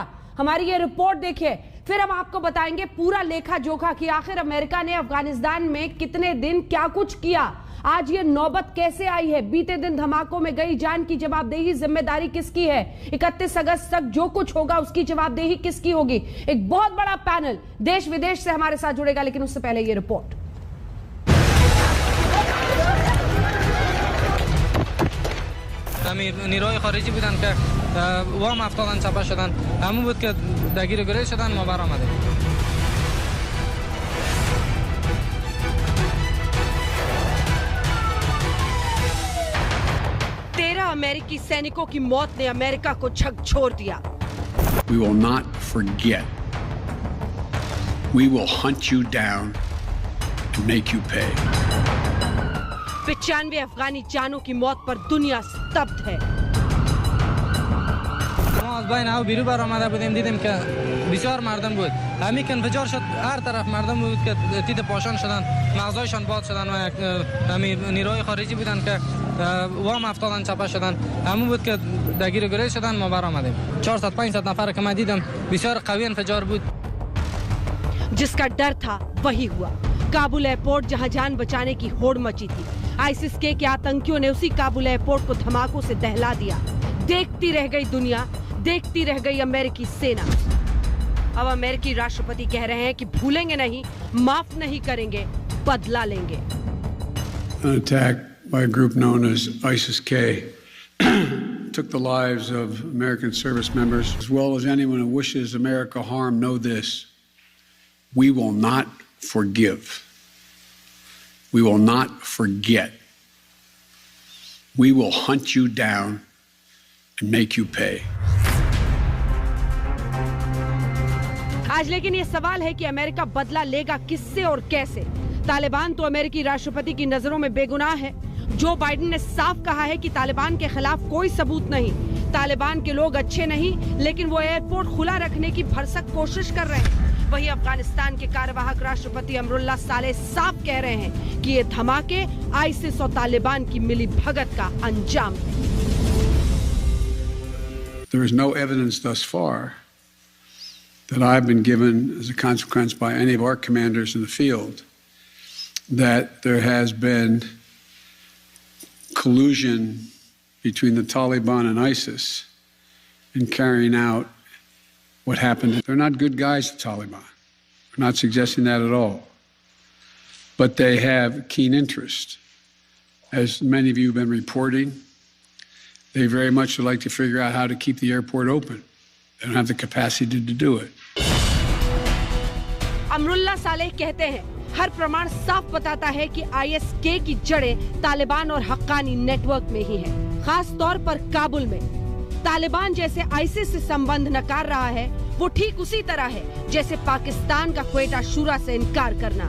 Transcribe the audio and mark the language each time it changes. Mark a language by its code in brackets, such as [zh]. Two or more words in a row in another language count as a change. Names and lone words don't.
[hi] हमारी ये रिपोर्ट देखिए, फिर हम आपको बताएंगे पूरा लेखा जोखा कि आखिर अमेरिका ने अफगानिस्तान में कितने दिन क्या कुछ किया, आज ये नौबत कैसे आई है, बीते दिन धमाकों में गई जान की जवाबदेही जिम्मेदारी किसकी है, 31 अगस्त तक जो कुछ होगा उसकी जवाबदेही किसकी होगी। एक बहुत बड़ा पैनल देश विदेश से हमारे साथ जुड़ेगा, लेकिन उससे पहले ये रिपोर्ट। [fa] نیروهای خارجی بودن که وام افتادن چپا شدن، همون بود که درگیر گریز شدن ما برآمدیم. [hi] 13 अमेरिकी सैनिकों की मौत ने अमेरिका को झकझोर दिया। [en] We will not forget. We will hunt you down and make you pay. [hi] 95 अफगानी जानों की मौत पर दुनिया स्तब्ध है। [fa] ما از بین او بیرون برآمده بودیم، دیدیم که بسیار مردم بود. همین که انفجار شد هر طرف مردم بود که تیت پاشان شدن، مغزایشان باد شدن و همین نیروهای خارجی بودن که وام افتادن چپا شدن، همون بود که درگیر گریز شدن ما برآمدیم. 400 500 نفر که من دیدم، بسیار قوی انفجار بود. [hi] जिसका डर था वही हुआ। काबुल एयरपोर्ट जहां जान बचाने की होड़ मची थी, ISIS-K के आतंकियों ने उसी काबुल एयरपोर्ट को धमाकों से दहला दिया। देखती रह गई दुनिया, देखती रह गई अमेरिकी सेना। अब अमेरिकी राष्ट्रपति कह रहे हैं कि भूलेंगे नहीं, माफ नहीं करेंगे, बदला लेंगे। [en] An attack by a group known as ISIS-K took the lives of American service members. As well as anyone who wishes America harm, know this: we will not forgive. We will not forget. We will hunt you down and make you pay. [hi] आज लेकिन ये सवाल है कि अमेरिका बदला लेगा किससे और कैसे? तालिबान तो अमेरिकी राष्ट्रपति की नजरों में बेगुनाह है। जो बाइडेन ने साफ कहा है कि तालिबान के खिलाफ कोई सबूत नहीं, तालिबान के लोग अच्छे नहीं, लेकिन वो एयरपोर्ट खुला रखने की भरसक कोशिश कर रहे हैं। वहीं अफगानिस्तान के कार्यवाहक राष्ट्रपति अमरुल्लाह सालेह साफ कह रहे हैं कि ये धमाके आईसिस और तालिबान की मिली भगत का अंजाम है। [en] There is no evidence thus far that I've been given as a consequence by any of our commanders in the field that there has been collusion between the Taliban and ISIS in carrying out what happened. They're not good guys, the Taliban. We're not suggesting that at all. But they have keen interest. As many of you have been reporting, they very much would like to figure out how to keep the airport open. They don't have the capacity to do it. [hi] अमरुल्लाह सालेह कहते हैं, हर प्रमाण साफ बताता है कि ISK की जड़ें तालिबान और हक्कानी नेटवर्क में ही है। खास तौर पर काबुल में तालिबान जैसे आईसिस से संबंध नकार रहा है, वो ठीक उसी तरह है जैसे पाकिस्तान का क्वेटा शूरा से इनकार करना।